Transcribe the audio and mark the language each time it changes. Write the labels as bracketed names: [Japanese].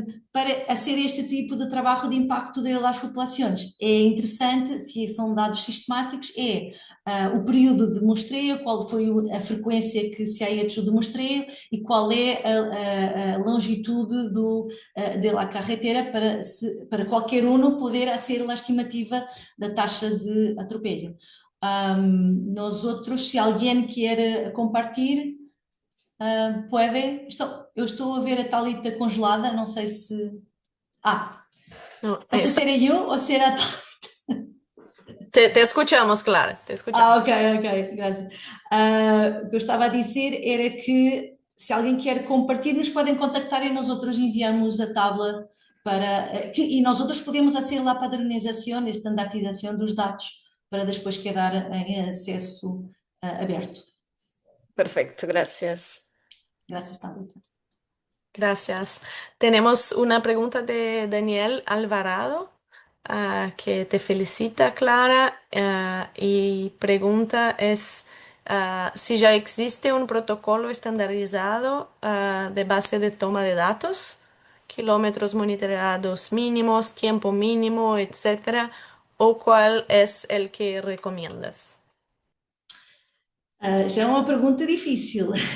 [Portuguese] Para ser este tipo de trabalho de impacto das populações, é interessante, se são dados sistemáticos, o período de muestreio, qual foi a frequência que [Spanish] se ha hecho [Portuguese] de muestreio e qual é a longitude da carretera para qualquer um poder ser a estimativa da taxa de atropelho. Nós outros, se alguém quer compartilhar, pode. Eu estou a ver a Thalita congelada, não sei se. [Spanish] No, [Portuguese] Não sei se era eu ou se era a Thalita. [Spanish] te escuchamos, Clara, te escuchamos. [Portuguese] Ok, graças. O que eu estava a dizer era que se alguém quer compartilhar, nos podem contactar e nós outros enviamos a tabla e nós outros podemos fazer lá a padronização e standardização dos dados para depois quedar em acesso aberto. [Spanish] Perfecto, gracias. [Portuguese] Graças, Thalita. [Spanish] Gracias. Tenemos una pregunta de Daniel Alvarado, que te felicita, Clara, y pregunta es si ya existe un protocolo estandarizado de base de toma de datos, kilómetros monitoreados mínimos, tiempo mínimo, etcétera, o cuál es el que recomiendas. [Portuguese] Essa é uma pergunta difícil.